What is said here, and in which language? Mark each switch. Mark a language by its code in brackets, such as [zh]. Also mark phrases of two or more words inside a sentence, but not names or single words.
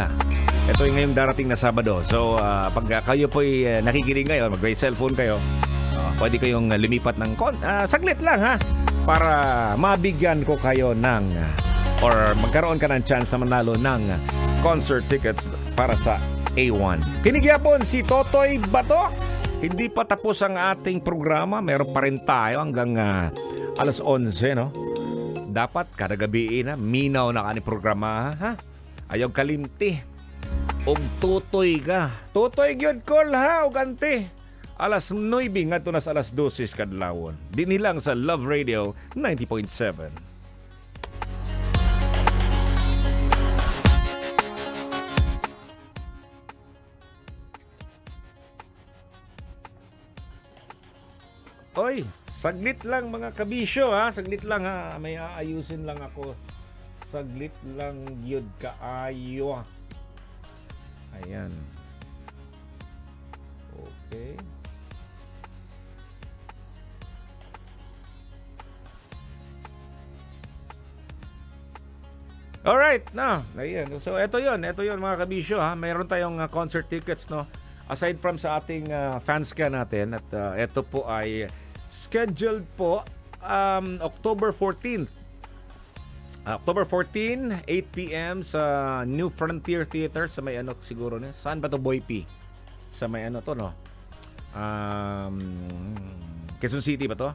[tl] Ito yung ngayong darating na Sabado. So pag kayo po'y nakikinig ngayon, mag-may cellphone kayo, pwede kayong lumipat ng saglit lang, ha, para mabigyan ko kayo ng or magkaroon ka ng chance na manalo ng [en] concert tickets [tl] para sa A1. Kinigyapon si Totoy Bato. Hindi pa tapos ang ating programa. Meron pa rin tayo hanggang alas 11, no? [ceb] Dapat kada gabi na minaw na kani programa, ha? Ayaw kalimti. Og tutoy ka. Tutoy gyud call, ha, og ante. Alas 9 ngadto na sa alas 12 kadlawon. Dinhi lang sa Love Radio 90.7. [tl] Oy, saglit lang mga kabisyo, ha. Saglit lang, ha. May aayusin lang ako. [ceb] Saglit lang gyud kaayo. [tl] Ayan. Okay. Alright, na. Ayan. So, ito yon mga kabisyo, ha. Mayroon tayong [en] concert tickets, [tl] no. [en] Aside from [tl] sa ating fans ka natin, at ito po ay scheduled po October 14th. October 14, 8 p.m. sa New Frontier Theater sa may ano siguro na. Saan ba to, Boy P? Sa may ano to, no? Quezon City ba to?